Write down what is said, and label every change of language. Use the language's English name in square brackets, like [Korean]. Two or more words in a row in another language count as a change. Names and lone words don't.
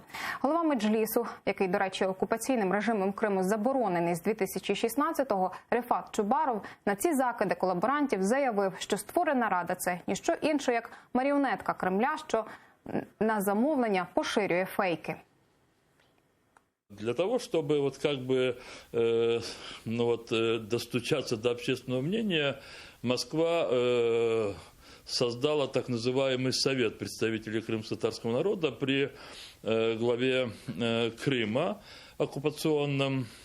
[Ukrainian] Голова Меджлісу, який, до речі, окупаційним режимом Криму заборонений з 2016-го, Рефат Чубаров, на ці закиди колаборантів заявив, що створена Рада – це ніщо інше, як маріонетка Кремля, що на замовлення поширює фейки. [Russian] Для того, чтобы достучаться до общественного мнения, Москва создала так называемый Совет представителей крымско-татарского народа при главе Крыма оккупационном.